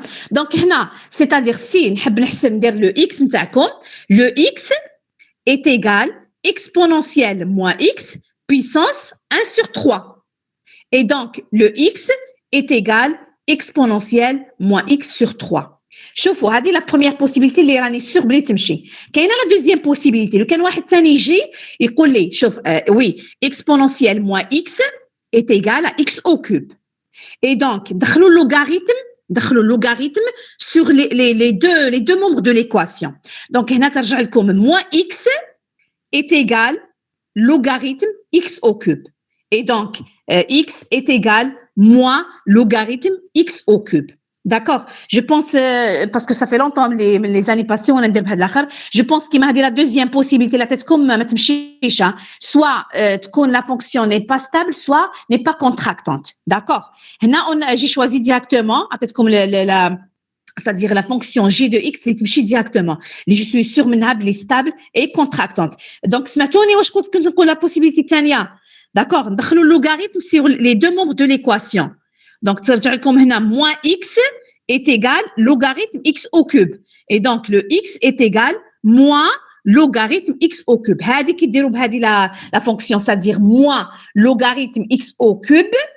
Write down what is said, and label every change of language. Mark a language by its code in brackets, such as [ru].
[fr] Donc, c'est-à-dire, si le x, le x est égal exponentielle moins x puissance 1 sur 3. Et donc, le x est égal exponentielle moins x sur 3. [ar] شوفوا هذه [fr] la première possibilité [ar] اللي راني سور بلي تمشي. كاينه [fr] la deuxième possibilité [ar] لو كان واحد ثاني يجي يقول لي شوف [fr] oui exponentielle moins x est égal à x au cube. Et donc [ar] دخلوا [fr] le logarithme sur les deux membres de l'équation. Donc [ar] هنا ترجع لكم [fr] moins x est égal logarithme x au cube. Et donc x est égal moins logarithme x au cube. D'accord, je pense parce que ça fait longtemps les années passées on a dit je pense qu'il m'a dit la deuxième possibilité la tête comme ma [ar] تمشيش, [fr] soit la fonction n'est pas stable soit n'est pas contractante. D'accord, là j'ai choisi directement à tête comme c'est-à-dire la fonction g de x [ar] اللي تمشي [fr] directement [ar] اللي [fr] je suis sûre [ar] منها بلي [fr] stable et contractante. [ar] Donc سمعتوني واش كنت نقول [fr] la possibilité [ar] الثانيه. [fr] D'accord, [ar] ندخلوا اللوغاريتم [fr] sur les deux membres de l'équation. Donc [ar] ترجع لكم هنا [fr] moins x est égal logarithme x au cube. Et donc le x est égal moins logarithme x au cube. [ar] هذه كيديروا بهذه [fr] la fonction, c'est-à-dire moins logarithme x au cube.